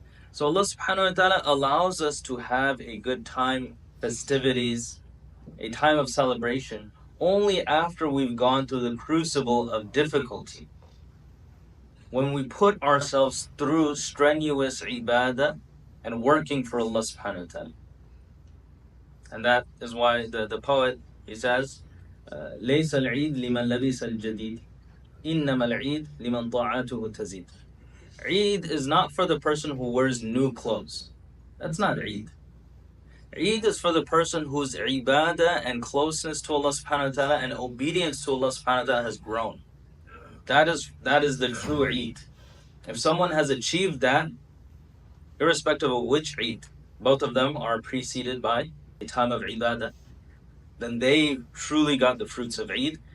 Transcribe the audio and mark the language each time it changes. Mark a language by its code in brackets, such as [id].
[en] So Allah subhanahu wa ta'ala allows us to have a good time, festivities, a time of celebration, only after we've gone through the crucible of difficulty. When we put ourselves through strenuous ibadah and working for Allah subhanahu wa ta'ala. And that is why the poet, he says, [ar] لَيْسَ الْعِيدْ لِمَنْ لَبِسَ الْجَدِيدِ إِنَّمَا الْعِيدْ لِمَنْ طَاعَتُهُ تَزِيدُ. [en] Eid is not for the person who wears new clothes. That's not Eid. Eid is for the person whose ibadah and closeness to Allah subhanahu wa ta'ala and obedience to Allah subhanahu wa ta'ala has grown. That is the true Eid. If someone has achieved that, irrespective of which Eid, both of them are preceded by a time of ibadah, then they truly got the fruits of Eid.